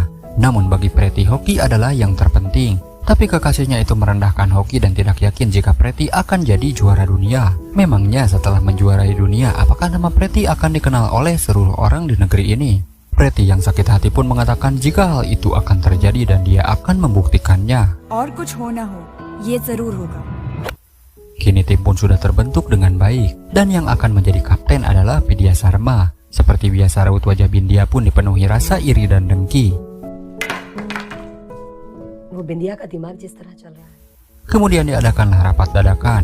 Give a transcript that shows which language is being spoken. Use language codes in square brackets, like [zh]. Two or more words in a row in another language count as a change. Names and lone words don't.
[id] Namun bagi Pretty hoki adalah yang terpenting. Tapi kekasihnya itu merendahkan hoki dan tidak yakin jika Pretty akan jadi juara dunia. Memangnya setelah menjuarai dunia, apakah nama Pretty akan dikenal oleh seluruh orang di negeri ini? Pretty yang sakit hati pun mengatakan jika hal itu akan terjadi dan dia akan membuktikannya. [hi] और कुछ हो ना हो, ये जरूर होगा. [id] Kini tim pun sudah terbentuk dengan baik dan yang akan menjadi kapten adalah Vidya Sharma. Seperti biasa raut wajah Bindia pun dipenuhi rasa iri dan dengki. Kemudian diadakanlah rapat dadakan.